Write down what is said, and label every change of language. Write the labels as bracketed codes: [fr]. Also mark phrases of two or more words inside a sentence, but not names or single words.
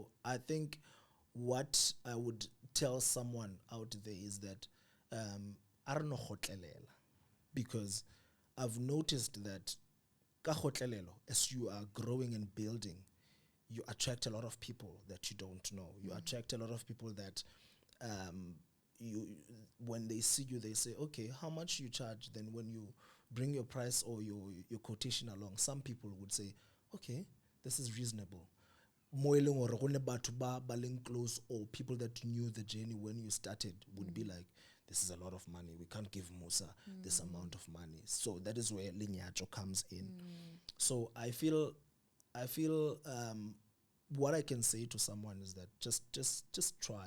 [en] So I think what I would tell someone out there is that I don't know khotlelela, because I've noticed that ka khotlelelo, as you are growing and building, you attract a lot of people that you don't know. You attract a lot of people that you, when they see you, they say, okay, how much you charge? Then when you bring your price or your quotation along, some people would say, okay, this is reasonable. [st] Mo e leng hore go ne batho ba leng [en] close, or people that knew the journey when you started would be like, this is a lot of money. We can't give Musa this amount of money. So that is where Linyacho comes in. So I feel what I can say to someone is that just try.